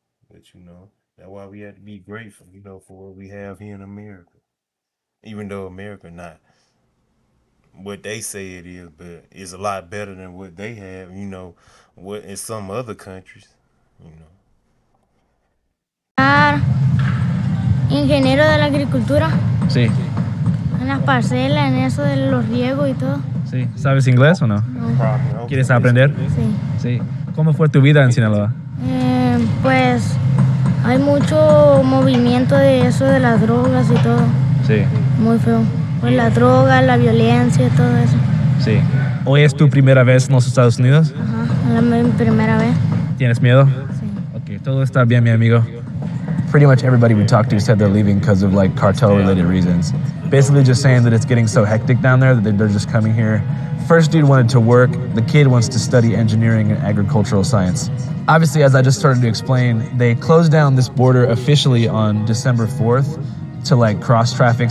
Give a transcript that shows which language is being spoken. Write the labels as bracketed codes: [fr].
[en] But that's why we have to be grateful. For what we have here in America. Even though America not what they say it is, but it's a lot better than what they have, what in some other countries, you know. [es] Ingeniero de la agricultura, Sí. en las parcelas, en eso de los riegos y todo. Sí. ¿Sabes inglés o no? [en] Okay. [es] ¿Quieres aprender? Sí. Sí. ¿Cómo fue tu vida en Sinaloa? Pues hay mucho movimiento de eso de las drogas y todo. Sí. Muy feo. Pues la droga, la violencia y todo eso. Sí. ¿Hoy es tu primera vez en los Estados Unidos? Ajá, mi primera vez. ¿Tienes miedo? Sí. Ok, todo está bien, mi amigo. [en] Pretty much everybody we talked to said they're leaving because of like cartel-related reasons. Basically just saying that it's getting so hectic down there that they're just coming here. First dude wanted to work, the kid wants to study engineering and agricultural science. Obviously, as I just started to explain, they closed down this border officially on December 4th to like cross traffic.